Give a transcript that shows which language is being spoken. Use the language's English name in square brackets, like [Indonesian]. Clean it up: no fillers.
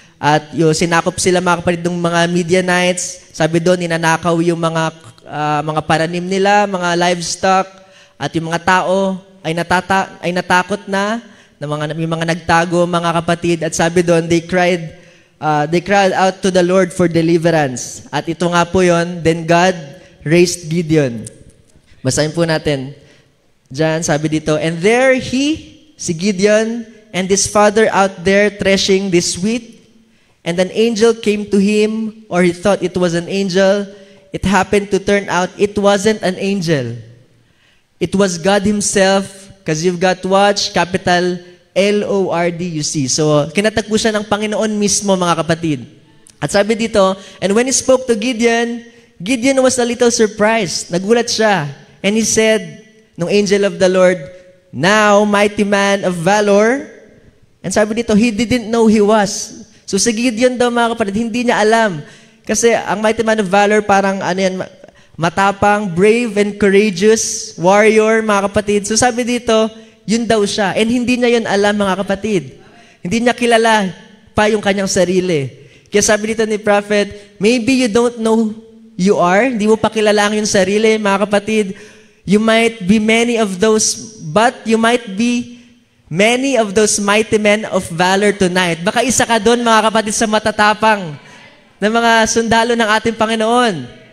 [Filipino] At sinakop sila, mga kapatid, ng mga Midianites. Sabi doon, ninanakaw yung mga paranim nila, mga livestock. At yung mga tao ay natakot na may mga nagtago, mga kapatid. At sabi doon, [English] they cried out to the Lord for deliverance. [Filipino] At ito nga po yon, [English] then God raised Gideon. [Filipino] Basahin po natin. Diyan, sabi dito, [English] and there si Gideon, and his father out there threshing this wheat, and an angel came to him, or he thought it was an angel. It happened to turn out it wasn't an angel. It was God himself, because you've got to watch, capital Lord, you see. [Filipino] So, kinatagpo siya ng Panginoon mismo, mga kapatid. [English] At sabi dito, and when he spoke to Gideon, Gideon was a little surprised. [Filipino] Nagulat siya. [English] And he said, nung angel of the Lord, now, mighty man of valor. And sabi dito, he didn't know he was. [Filipino] So si Gideon daw, mga kapatid, hindi niya alam. Kasi ang mighty man of valor, parang matapang, [English] brave and courageous warrior, [Filipino] mga kapatid. So sabi dito, yun daw siya. And hindi niya yun alam, mga kapatid. Hindi niya kilala pa yung kanyang sarili. Kaya sabi dito ni [English] Prophet, maybe you don't know you are. [Filipino] Hindi mo pa kilala ang yung sarili, mga kapatid. [English] You might be many of those, but you might be many of those mighty men of valor tonight. [Filipino] Baka isa ka doon, mga kapatid, sa matatapang na mga sundalo ng ating Panginoon.